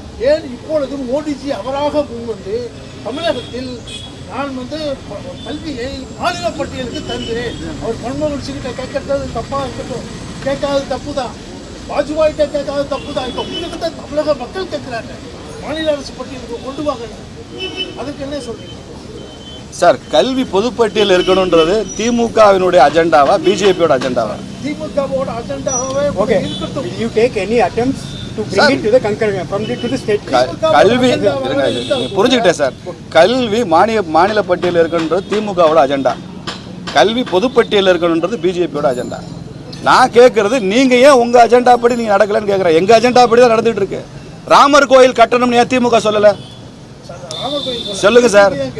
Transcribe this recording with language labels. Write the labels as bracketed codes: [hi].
[ta] ஏன் இப்பொழுது மோடிஜி அவராக முன்வந்து தமிழகத்தில் நான் வந்து கல்வியை மாநில பட்டியலுக்கு தருகிறேன், அவர் மன்மோகன் சிங்கிட்ட கேட்கறது தப்பாக இருக்கட்டும், கேட்காது தப்பு தான், வாஜ்பாயிட்ட கேட்காது தப்பு தான். இப்போ உங்களுக்கு தான் தமிழக மக்கள் கேட்குறாங்க, மாநில அரசு பட்டியலுக்கு கொண்டு வாங்க. அதுக்கு என்ன சொல்றீங்க சார்? கல்வி பொதுப்பட்டியல் இருக்கணுன்றது திமுகவினுடைய அஜெண்டாவா, பிஜேபியோட அஜெண்டாவா? திமுகவோட அஜெண்டாவே இருக்கட்டும். [en] You take any attempts to bring it to the concurrent from the to the state. [ta] கல்வி புரிஞ்சுக்கிட்டேன் சார். கல்வி மாநில பட்டியல் இருக்கணுன்றது திமுகவோட அஜெண்டா, கல்வி பொதுப்பட்டியல் இருக்கணுன்றது பிஜேபியோட அஜெண்டா. நான் கேட்கறது, நீங்கள் ஏன் உங்கள் அஜெண்டா படி நீங்கள் நடக்கலன்னு கேட்குறேன். எங்கள் அஜெண்டா படி தான் நடந்துகிட்டு இருக்கு. ராமர் கோயில் கட்டணும்னு ஏன் திமுக சொல்லலை? சொல்லுங்க சார்.